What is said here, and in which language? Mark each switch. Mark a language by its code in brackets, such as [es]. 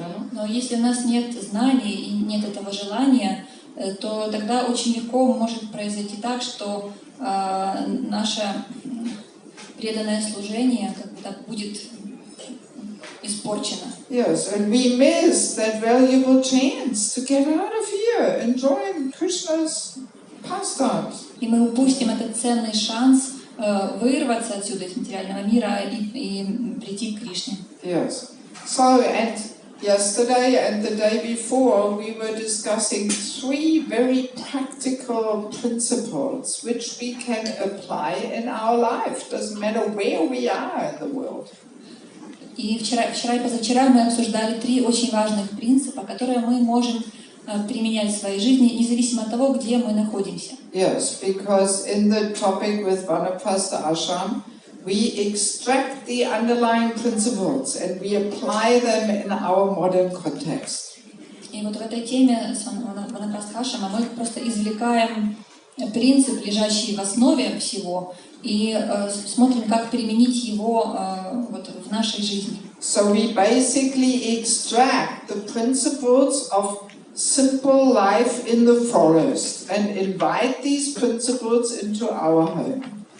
[ru] Но если у нас нет знаний и нет этого желания, то тогда очень легко может произойти так, что наше преданное служение как-то будет испорчено. [en] Yes, and we miss that valuable chance to get out of here, enjoying Krishna's pastimes. [ru] И мы упустим этот ценный шанс вырваться отсюда из материального мира и прийти к Кришне. [en] Yes. So, and yesterday and the day before, we were discussing 3 very practical principles which we can apply in our life. Doesn't matter where we are in the world. [ru] И вчера и позавчера мы обсуждали 3 очень важных принципа, которые мы можем применять в своей жизни, независимо от того, где мы находимся. [en] Yes, because in the topic with Vanaprastha ashram, we extract the underlying principles and we apply them in our modern context. [ru] И вот в этой теме с Ванапрастха ашрама мы просто извлекаем принцип, лежащий в основе всего, и смотрим, как применить его вот в нашей жизни. [en] So we basically extract the principles of simple life in the forest and invite these principles into our home.